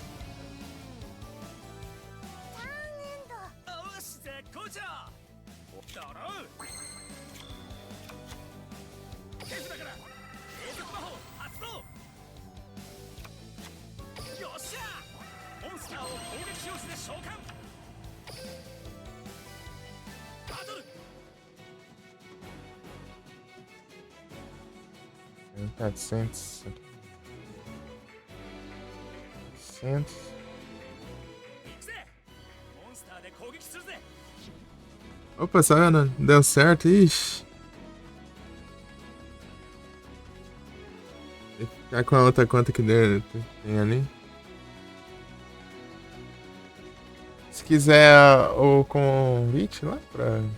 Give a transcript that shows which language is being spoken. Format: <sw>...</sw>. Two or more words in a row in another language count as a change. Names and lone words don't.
<ja>よし絶好調ドロー手札から永続魔法発動よっしゃモンスターを攻撃表示で召喚バトル 400. 400. 行くぜモンスターで攻撃するぜ</ja> <pt>Opa, Sayana, deu certo, ixi. Tem que ficar com a outra conta que tem ali. Se quiser o convite lá pra...</pt>